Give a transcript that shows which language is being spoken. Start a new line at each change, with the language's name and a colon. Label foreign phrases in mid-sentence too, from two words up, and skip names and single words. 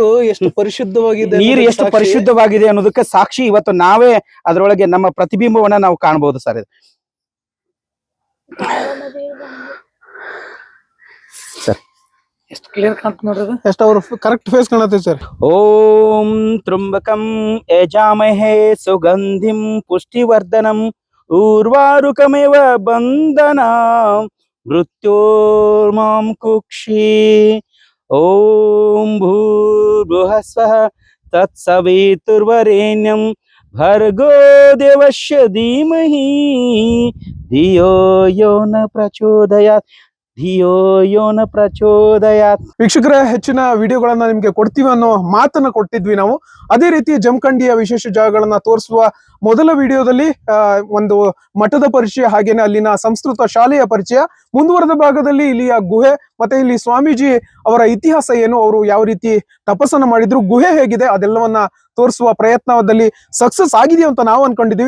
Kannada: ಎಷ್ಟು ಪರಿಶುದ್ಧವಾಗಿದೆ, ನೀರು ಎಷ್ಟು ಪರಿಶುದ್ಧವಾಗಿದೆ ಅನ್ನೋದಕ್ಕೆ ಸಾಕ್ಷಿ ಇವತ್ತು ನಾವೇ ಅದರೊಳಗೆ ನಮ್ಮ ಪ್ರತಿಬಿಂಬವನ್ನ ನಾವು ಕಾಣಬಹುದು ಸರ್. ಇದು ಸರ್ ಎಷ್ಟು ಕ್ಲಿಯರ್ ಕಾಣ್ತ ನೋಡ್ರಿ, ಎಷ್ಟು ಅವ್ರ
English: correct face
Kannada: ಕಾಣತ್ತೆ ಸರ್.
Sanskrit: ಓಂ ತ್ರ್ಯಂಬಕಂ ಯಜಾಮಹೇ ಸುಗಂಧಿಂ ಪುಷ್ಟಿವರ್ಧನಂ ಊರ್ವಾರುಕಮೇವ ಬಂಧನ ಮೃತ್ಯೋರ್ಮಾಂ ಕುಕ್ಷಿ. ಓಂ ಭೂರ್ಭುವಃಸ್ವಃ ತತ್ಸವಿತುರ್ವರೆಣ್ಯಂ ಭರ್ಗೋ ದೇವಸ್ಯ ಧೀಮಹಿ ಧಿಯೋ ಯೋ ನ ಪ್ರಚೋದಯಾತ್.
Kannada: ವೀಕ್ಷಕರೇ, ಹೆಚ್ಚಿನ ವಿಡಿಯೋಗಳನ್ನ ನಿಮ್ಗೆ ಕೊಡ್ತೀವಿ ಅನ್ನೋ ಮಾತನ್ನ ಕೊಟ್ಟಿದ್ವಿ ನಾವು. ಅದೇ ರೀತಿ ಜಮಖಂಡಿಯ ವಿಶೇಷ ಜಾಗಗಳನ್ನ ತೋರಿಸುವ ಮೊದಲ ವಿಡಿಯೋದಲ್ಲಿ ಒಂದು ಮಠದ ಪರಿಚಯ, ಹಾಗೇನೆ ಅಲ್ಲಿನ ಸಂಸ್ಕೃತ ಶಾಲೆಯ ಪರಿಚಯ, ಮುಂದುವರೆದ ಭಾಗದಲ್ಲಿ ಇಲ್ಲಿಯ ಗುಹೆ ಮತ್ತೆ ಇಲ್ಲಿ ಸ್ವಾಮೀಜಿ ಅವರ ಇತಿಹಾಸ ಏನು, ಅವರು ಯಾವ ರೀತಿ ತಪಸ್ಸನ್ನ ಮಾಡಿದ್ರು, ಗುಹೆ ಹೇಗಿದೆ, ಅದೆಲ್ಲವನ್ನ ತೋರಿಸುವ ಪ್ರಯತ್ನದಲ್ಲಿ ಸಕ್ಸಸ್ ಆಗಿದೆಯಾ ಅಂತ ನಾವು ಅನ್ಕೊಂಡಿದೀವಿ.